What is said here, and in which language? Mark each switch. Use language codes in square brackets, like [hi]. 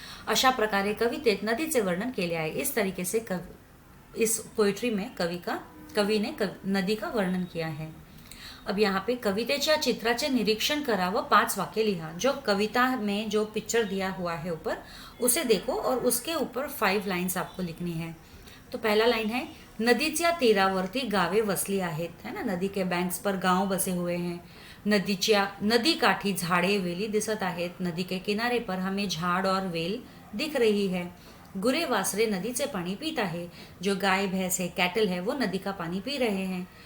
[mr] अशा प्रकारे कवितेत नदीचे वर्णन केले आहे. [hi] इस तरीके से इस पोइट्री में कवि ने नदी का वर्णन किया है. अब यहाँ पे [mr] कवितेच्या चित्राचे निरीक्षण करा व 5 वाक्य लिहा. [hi] जो कविता में जो पिक्चर दिया हुआ है ऊपर उसे देखो और उसके ऊपर 5 लाइन्स आपको लिखनी है. तो पहला लाइन है [mr] नदीच्या तीरावरती गावे वसली आहेत. [hi] है ना, नदी के बैंक्स पर गांव बसे हुए हैं. [mr] नदी काठी झाड़े वेली दिसत आहेत. [hi] नदी के किनारे पर हमें झाड़ और वेल दिख रही है. [mr] गुरे वासरे नदीचे पाणी पीत आहे. [hi] जो गाय भैंस है कैटल है वो नदी का पानी पी रहे हैं.